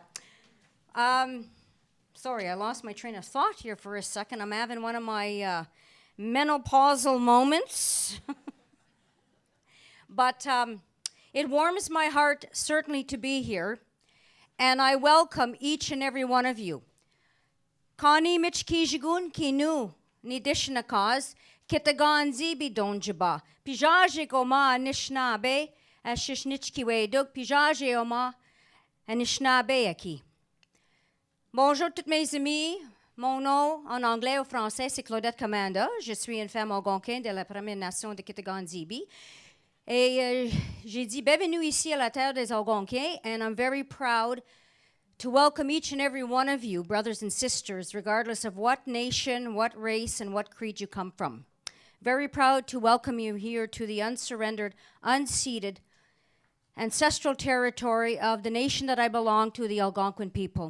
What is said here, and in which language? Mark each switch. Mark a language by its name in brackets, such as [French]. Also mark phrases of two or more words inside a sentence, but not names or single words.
[English] Sorry, I lost my train of thought here for a second. I'm having one of my menopausal moments. But it warms my heart certainly to be here, and I welcome each and every one of you. [Algonquin] Kani Michkijigun Kinu Nidishnakaz Kitaganzi Bidonjaba Pijaje Goma Nishnabe. [French] Bonjour toutes mes amies. Mon nom en anglais ou français c'est Claudette Commander. Je suis une femme algonquine de la Première Nation de Kitagan-Zibi. Et j'ai dit bienvenue ici à la terre des Algonquins, [English] and I'm very proud to welcome each and every one of you, brothers and sisters, regardless of what nation, what race, and what creed you come from. Very proud to welcome you here to the unsurrendered, unceded, ancestral territory of the nation that I belong to, the Algonquin people.